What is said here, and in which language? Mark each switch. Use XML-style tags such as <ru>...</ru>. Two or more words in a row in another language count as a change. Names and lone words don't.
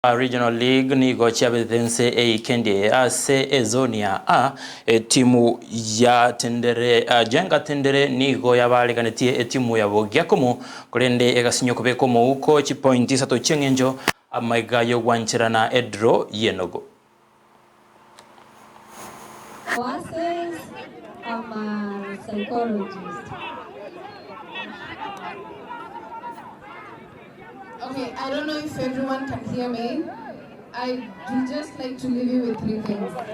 <guz>Regional League nigo chabithense eikendi ase ezonia timu ya Tendere Jenga Tendere nigo yabaliganitie timu ya Bogiakumu kurende egasinyo kubeko uko chipointi sato chengenjo amaiga yo wanchirana edro yenogo.</guz> <en>I'm a psychologist. Okay, I don't know if everyone can hear me. I do just like to leave you with 3 things.</en>